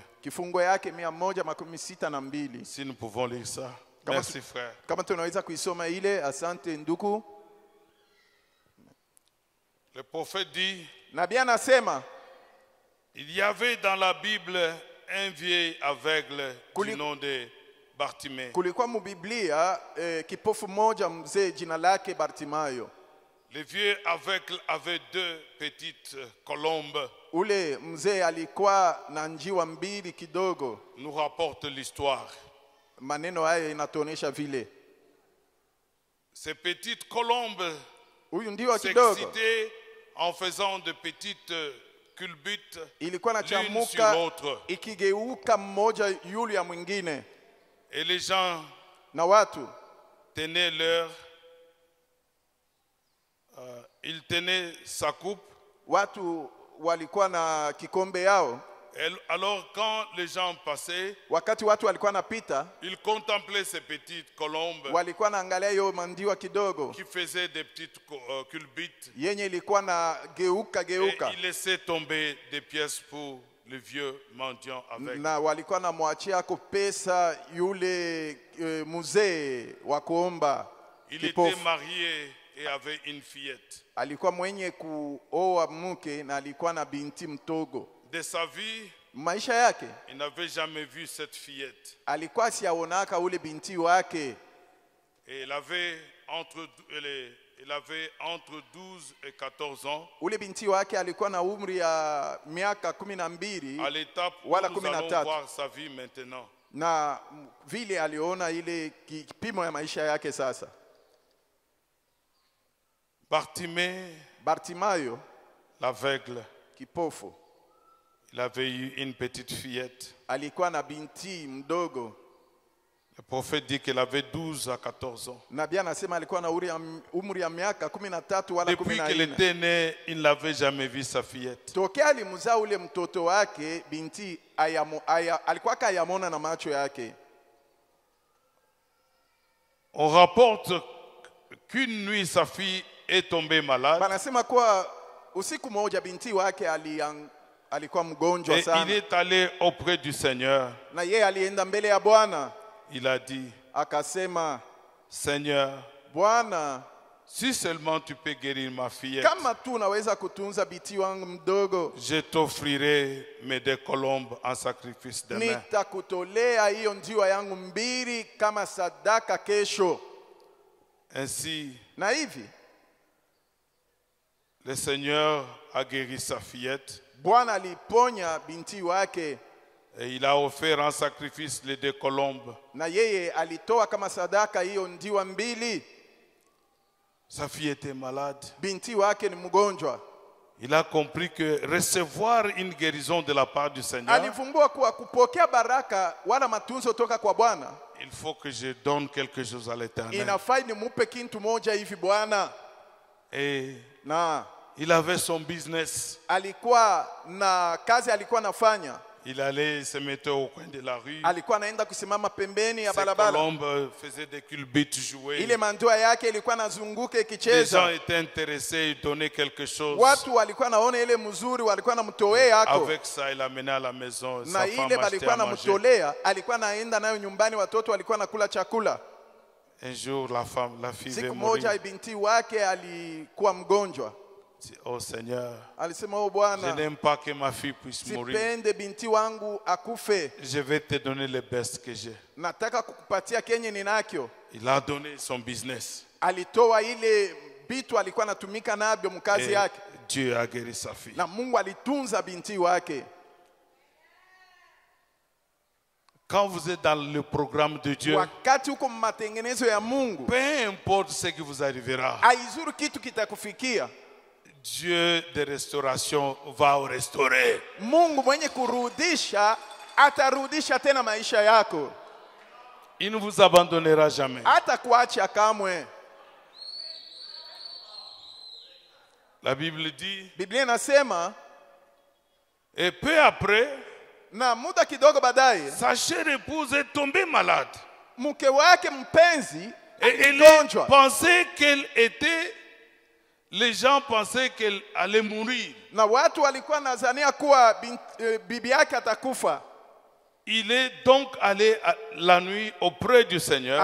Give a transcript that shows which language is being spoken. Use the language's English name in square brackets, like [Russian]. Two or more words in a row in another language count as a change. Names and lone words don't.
[Swahili] kifungo yake 162. [French] Si nous pouvons lire ça. [Swahili] Kama [French] Merci frère. [Swahili] Kama tunaweza kuisoma ile, asante ndugu. [French] Le prophète dit, [Swahili] Nabii anasema [French] il y avait dans la Bible un vieil aveugle [Swahili] Kuli- [French] du nom de Bartimée. [Swahili] kulikuwa mu Biblia kipofu moja mzee jina lake Bartimayo. [French] Le vieux aveugle avait deux petites colombes [Swahili] ule mzee alikuwa na njiwa mbili kidogo. [French] nous rapporte l'histoire. [Swahili] Maneno haya inatuonesha vile [French] Ces petites colombes [Swahili] huyu njiwa kidogo [French] s'excitaient en faisant de petites culbutes [Swahili] ilikuwa na [French] l'une sur [Swahili] chamuka [French] l'autre. [Swahili] ikigeuka mmoja yule ya mwingine, [French] Et les gens [Swahili] na watu [French] tenaient leur... ils tenaient sa coupe. [Swahili] watu walikuwa na kikombe yao. [French] Alors quand les gens passaient, [Swahili] Wakati watu walikuwa napita, [French] ils contemplaient ces petites colombes [Swahili] walikuwa naangalia hiyo mandiwa kidogo [French] qui faisaient des petites culbutes. [Swahili] yenye ilikuwa na geuka [French] Et [Swahili] geuka, [French] ils laissaient tomber des pièces pour le vieux mendiant avec. [Swahili] na walikuwa na mwachia pesa yule mzee wa kuomba [French] Il [Swahili] kipofu. [French] était marié et avait une fillette. [Swahili] Alikuwa mwenye kuoa mke na alikuwa na binti mtogo. [French] De sa vie, [Swahili] Maisha yake [French] il n'avait jamais vu cette fillette. [Swahili] alikuwa siaonaka ule binti wake, [French] Et il avait entre 12 et 14 ans. [Swahili] ule binti wake alikuwa na umri ya miaka 12 [French] À l'étape où [Swahili] wala [French] nous allons [Swahili] 13, [French] voir sa vie maintenant. [Swahili] na vile aliona ile kipimo ya maisha yake. Sasa Bartimayo [French] l'aveugle, [Swahili] kipofu [French] il avait eu une petite fillette. [Swahili] alikuwa na binti mdogo. [French] Le prophète dit qu'il avait 12 à 14 ans. [Swahili] Nabii anasema alikuwa na umri ya miaka 13 wala [French] Depuis qu'il [Swahili] 14. [French] était né, il n'avait jamais vu sa fillette. [Swahili] Tokea alimzaa ule mtoto wake binti alikuwa kayamona na macho yake. [French] On rapporte qu'une nuit, sa fille est tombée malade. [Swahili] Banasema kwa usiku moja binti wake alikuwa mgonjwa [French] Et il [Swahili] sana, [French] est allé auprès du Seigneur. [Swahili] na yeye alienda mbele ya Bwana [French] Il a dit, [Swahili] akasema, [French] Seigneur, [Swahili] Bwana, [French] si seulement tu peux guérir ma fillette, [Swahili] kama tu unaweza kutunza binti wangu mdogo, [French] je t'offrirai mes 2 colombes en sacrifice demain. [Swahili] nitakutolea hiyo njiwa yangu mbili kama sadaka kesho. [French] Ainsi, [Swahili] Na hivi [French] le Seigneur a guéri sa fillette [Swahili] Bwana aliponya binti wake, [French] et il a offert en sacrifice les 2 colombes. [Swahili] na yeye alitoa kama sadaka hiyo njiwa mbili. [French] Sa fille était malade. [Swahili] Binti wake ni mgonjwa. [French] Il a compris que recevoir une guérison de la part du Seigneur, [Swahili] Alivumbua kuwa kupokea baraka wala matunzo toka kwa Bwana, [French] il faut que je donne quelque chose à l'Éternel. [Swahili] inafai nimupe kitu moja hivi Bwana. [French] Et [Swahili] Na [French] il avait son business. [Swahili] alikuwa na kazi alikuwa nafanya. [French] Il allait se mettre au coin de la rue. [Swahili] Alikuwa anaenda kusimama pembeni ya [French] Ces [Swahili] barabara. [French] colombes faisaient des culbutes, jouer. [Swahili] Ile mandoa yake ilikuwa nazunguka [French] Les gens [Swahili] ikicheza. [French] étaient intéressés, ils donnaient quelque chose. [Swahili] Watu walikuwa naona ile mzuri, walikuwa namtolea yako. [French] Avec ça, il amenait à la maison. [Swahili] Na [French] Sa femme [Swahili] ile [French] achetait [Swahili] balikuwa [French] à manger. [Swahili] namtolea, alikuwa naenda nayo nyumbani, watoto walikuwa nakula chakula. [French] Un jour, la fille veut [Swahili] Siku [French] mourir. [Swahili] moja binti wake alikuwa mgonjwa. [French] Il dit, oh Seigneur, [Swahili] Alisema, oh [French] je [Swahili] Bwana, [French] n'aime pas que ma fille puisse mourir. [Swahili] sipende binti wangu akufe. [French] Je vais te donner le best que j'ai. [Swahili] Nataka kukupatia kenye ninakyo. [French] Il a donné son business. [Swahili] Alitoa ile bitu alikuwa anatumika nabyo mkazi [French] Et [Swahili] yake, [French] Dieu a guéri sa fille. [Swahili] na Mungu alitunza binti wake. [French] Quand vous êtes dans le programme de Dieu, [Swahili] Wakati uko matengenezo ya Mungu, [French] peu importe ce qui vous arrivera, [Swahili] haizuru kitu kitakufikia. [French] Dieu de restauration va vous restaurer. [Swahili] Mungu mwenye kurudisha atarudisha tena maisha yako, [French] Il ne vous abandonnera jamais. [Swahili] hata kuacha kamwe. [French] La Bible dit, [Swahili] Biblia inasema, [French] et peu après, [Swahili] na muda kidogo baadaye [French] sa chère épouse est tombée malade. [Swahili] mke wake mpenzi [French] Et elle [Swahili] aligonjwa, [French] pensait qu'elle était, les gens pensaient qu'elle allait mourir. [Swahili] na watu walikuwa nadhania kuwa bibi yake atakufa. [French] Il est donc allé la nuit auprès du Seigneur,